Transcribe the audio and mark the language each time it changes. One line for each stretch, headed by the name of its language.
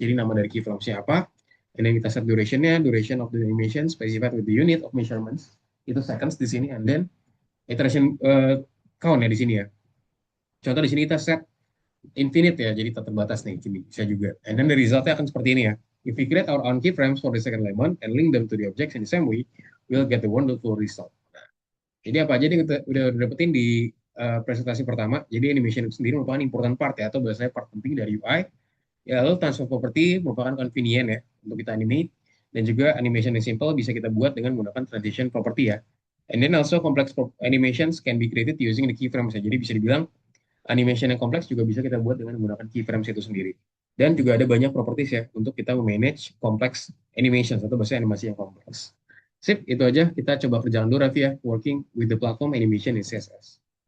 Indonesian: Jadi nama dari keyframesnya apa?
English: And then
Indonesian: kita set duration-nya,
English: duration of the animation specified with the unit of measurements.
Indonesian: Itu seconds di sini. And then iteration count ya di sini ya. Contoh di sini kita set infinite ya, jadi tak terbatas nih, gini bisa juga. And then the resultnya akan seperti ini ya.
English: If we create our own keyframes for the second lemon and link them to the objects in the same way, we'll get the wonderful result.
Indonesian: Nah, jadi apa aja nih kita udah dapetin di presentasi pertama. Jadi animation itu sendiri merupakan important part ya, atau bahasanya part penting dari UI. Ya, lalu transform property merupakan convenient ya untuk kita animate, dan juga animation yang simple bisa kita buat dengan menggunakan transition property ya.
English: And then also complex animations can be created using the keyframes
Indonesian: ya. Jadi bisa dibilang animation yang kompleks juga bisa kita buat dengan menggunakan keyframes itu sendiri. Dan juga ada banyak properties ya untuk kita memanage complex animations atau bahasa animasi yang kompleks. Sip, itu aja. Kita coba kerjakan dulu, Raffi ya.
English: Working with the platform animation in CSS.